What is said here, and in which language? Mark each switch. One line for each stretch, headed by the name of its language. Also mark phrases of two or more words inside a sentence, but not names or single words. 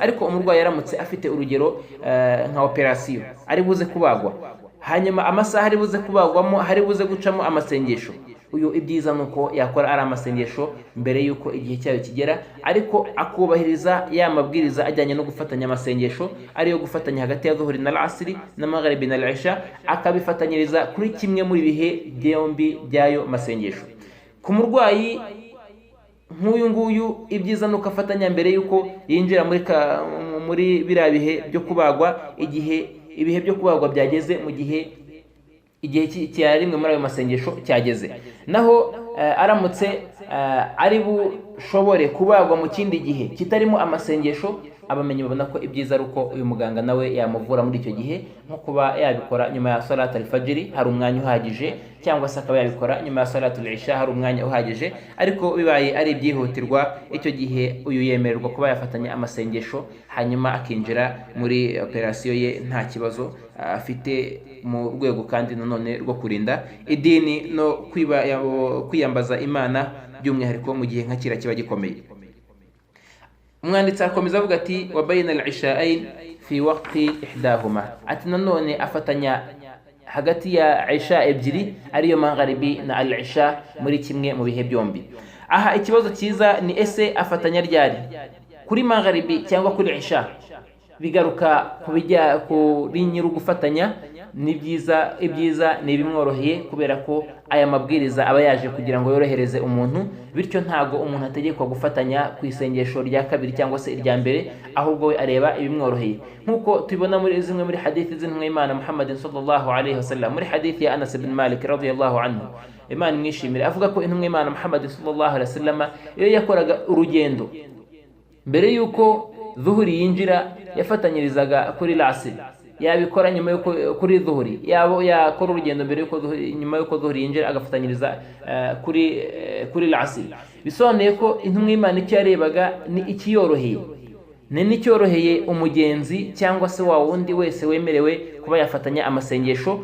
Kinyarwanda: Ariko umurwayi yaramutse afite urugero nka operasiyo ari buze kubagwa, hanyuma amasaha ari buze kubagwamo hari buze gucamo amasengesho, uyu ibyiza nuko yakora ari amasengesho mbere yuko igihe cyayo kigera, ariko akubahiriza ya mabwiriza ajyanye no gufatanya amasengesho, ariyo gufatanya hagati ya dhuhuri na al-asri na magharibi na al-isha, akabifatanyiriza kuri kimwe muri bihe byombi byayo masengesho. Ku murwayi nk'uyu nguyu ibyiza nuko afatanya mbere yuko yinjira muri biriya bihe byo kubagwa, ibihe byo kubagwa byageze, mu gihe cya rimwe muri ayo masengesho cyageze. Naho aramutse ari bushobore kubagwa mu kindi gihe kitarimo amasengesho, abamenyi babona ko ibyiza ari uko uyu muganga nawe yamuvura muri icyo gihe, nko kuba yabikora nyuma ya
Arabic: صلاة الفجر
Kinyarwanda: hari umwanya uhagije, cyangwa se akaba yabikora nyuma ya
Arabic: صلاة العشاء
Kinyarwanda: hari umwanya uhagije. Ariko bibaye ari ibyihutirwa, icyo gihe uyu yemererwa kuba yafatanya amasengesho, hanyuma akinjira muri operasiyo ye nta kibazo afite, mu rwego kandi nanone rwo kurinda idini no kwiyambaza Imana by'umwihariko mu gihe nka kira kiba gikomeye. Umwanditsi akomeza avuga ati
Arabic: وبين العشاءين في وقت إحداهما,
Kinyarwanda: ati nanone afatanya hagati ya isha ebyiri ariyo magharibi na al-isha muri kimwe mu bihe byombi. Aha ikibazo cyiza ni ese afatanya ryari, kuri magharibi cyangwa kuri isha? Bigaruka kuri nyiri gufatanya, ni ibyiza ni bimworoheye, kubera ko aya mabwiriza aba yaje kugira ngo yorohereze umuntu, bityo ntago umuntu ategekwa gufatanya ku isengesho rya kabiri cyangwa se irya mbere, ahubwo we areba ibimworoheye, nkuko tubona muri zimwe muri hadithi z'intumwa y'Imana Muhammad
Arabic: صلى الله عليه وسلم.
Kinyarwanda: Muri hadithi ya Anas ibn Malik
Arabic: رضي الله عنه,
Kinyarwanda: Imana imwishimire, avuga ko intumwa y'Imana Muhammad
Arabic: صلى الله عليه وسلم
Kinyarwanda: iyo yakoraga urugendo mbere yuko dhuhuri yinjira yafatanyirizaga kuri lasiri, yabikora nyuma yuko kuri dhuhuri, yabo yakora urugendo mbere yuko nyuma yuko dhuhuri yinjira agafatanyiriza kuri lasiri. Bisobanuye ko intumwa y'Imana icyo yarebaga ni ikiyoroheye, n'icyoroheye umugenzi cyangwa se wa wundi wese wemerewe kuba yafatanya amasengesho.